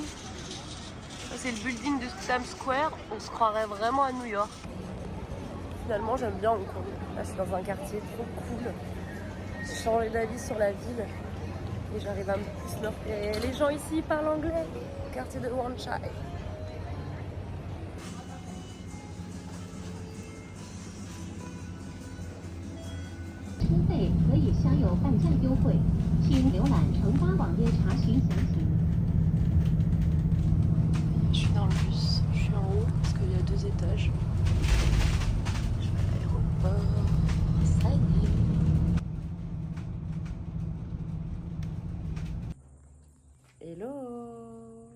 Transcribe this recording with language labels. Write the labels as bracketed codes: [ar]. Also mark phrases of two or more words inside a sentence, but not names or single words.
[fr] Ça, c'est le building de Times Square. On se croirait vraiment à New York. Finalement, j'aime bien Hong Kong. Là, je suis dans un quartier trop cool. J'ai changé d'avis sur la ville et j'arrive à me plus me repérer. Les gens ici parlent anglais. Quartier de Wan Chai. [zh] 车费可以享有半价优惠，请浏览乘巴网页查询详情。 [fr] Je suis dans le bus, je suis en haut parce qu'il y a 2 étages. Je vais à l'aéroport, ça y est. Hello!